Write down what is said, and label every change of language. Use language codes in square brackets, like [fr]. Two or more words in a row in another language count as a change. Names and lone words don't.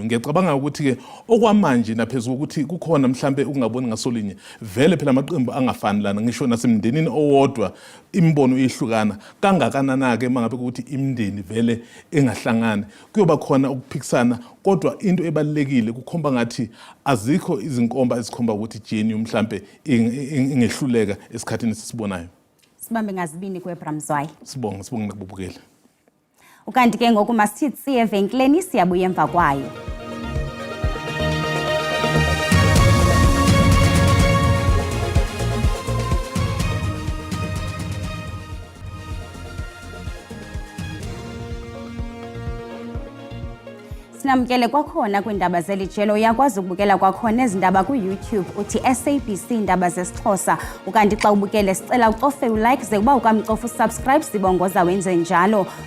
[zu] Ngiyacabanga ukuthi ke okwamanje naphezulu ukuthi kukhona mhlambe ukungaboni ngasolinye vele phela amaqembu angafani lana ngisho nasemndenini owodwa imbono ihlukana kangakanana ke mangabe ukuthi imndeni vele engahlangani kuyoba khona ukuphikisana kodwa into ebalekile kukhomba ngathi azikho izinkomba ezikhomba ukuthi GNU mhlambe ingehluleka esikhathini sisibonayo. [xh] Sibambe ngazibini kweBramzwayi. Sibonge nakubukela. Ukanti ke ngoku masithi evenkleni siyabuya emva kwayo. Sinamkele kwakhona kwindaba zelijelo uyakwazi ukubukela kwakhona ezindaba ku-YouTube uthi SABC Iindaba zesiXhosa ukanti xa ubukele sicela ucofe ulike ze kuba ukamcofa usubscribe sibongoza wenze njalo.